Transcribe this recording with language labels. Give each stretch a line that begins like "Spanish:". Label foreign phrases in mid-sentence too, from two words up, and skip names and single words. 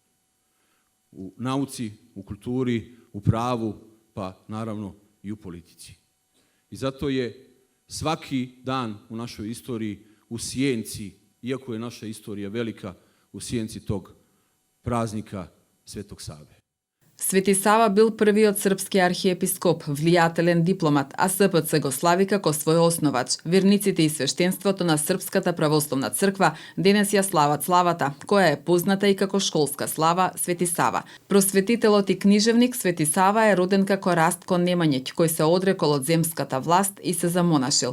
Serbian: U nauci, u kulturi, u pravu, pa naravno i u politici. I zato je svaki dan u našoj istoriji u sjenci, iako je naša istorija velika, u sjenci tog praznika Svetog Save.
Macedonian: Свети Сава бил првиот српски архиепископ, влијателен дипломат, а СПЦ го слави како свој основач. Верниците и свештенството на Српската православна црква денес ја слават славата, која е позната и како школска слава Свети Сава. Просветителот и книжевник Свети Сава е роден како Растко Немањиќ, кој се одрекол од земската власт и се замонашил.